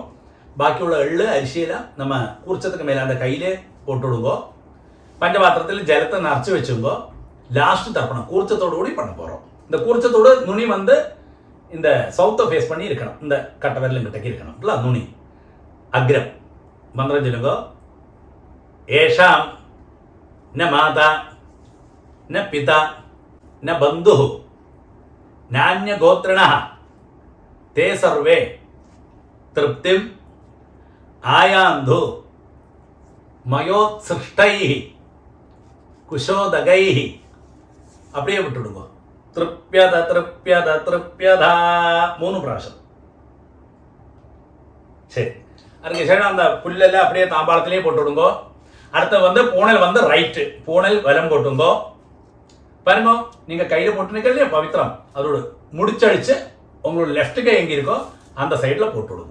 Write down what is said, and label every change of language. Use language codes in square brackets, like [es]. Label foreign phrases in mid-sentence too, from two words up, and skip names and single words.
[ta] பாக்கியுள்ள எள்ளு அரிசியெல்லாம் நம்ம கூர்ச்சத்துக்கு மேலே அந்த கையிலே போட்டு விடுங்கோ. பஞ்சபாத்திரத்தில் ஜலத்தை நிறச்சி வச்சுங்கோ. லாஸ்ட்டு தர்ப்பணம் கூர்ச்சத்தோடு கூடி பண்ண போகிறோம். இந்த கூர்ச்சத்தோடு நுனி வந்து இந்த [en] south face [ta] பண்ணி இருக்கணும், இந்த கட்டை விரலும் கிட்டக்கு இருக்கணும் இல்லை நுனி அக்ரம். மந்திரம் சொல்லுங்கோ. [sa] एषाम् न மாதா न पिता न बंधुः नान्य गोत्रिणः ते सर्वे तृप्तिम आयान्धु मयोत्सृष्टैः कुशोदगैः. [ta] அப்படியே விட்டுடுங்க. [sa] तृप्यद तृप्यद तृप्यदा 3 பிராവശ്யம். [ta] சரி, அதுக்கு சேஷம் அந்த புல்லெல்லாம் அப்படியே தாம்பாளத்திலேயே போட்டு விடுங்க. அடுத்து வந்து பூணல் வந்து ரைட்டு, பூணல் வலம் போட்டுங்கோ. பாருங்க, நீங்க கையில போட்டுருக்க இல்லையா பவித்திரம், அதோட முடிச்சழிச்சு உங்களோட லெஃப்ட் கை எங்க இருக்கோ அந்த சைட்ல போட்டு விடுங்க.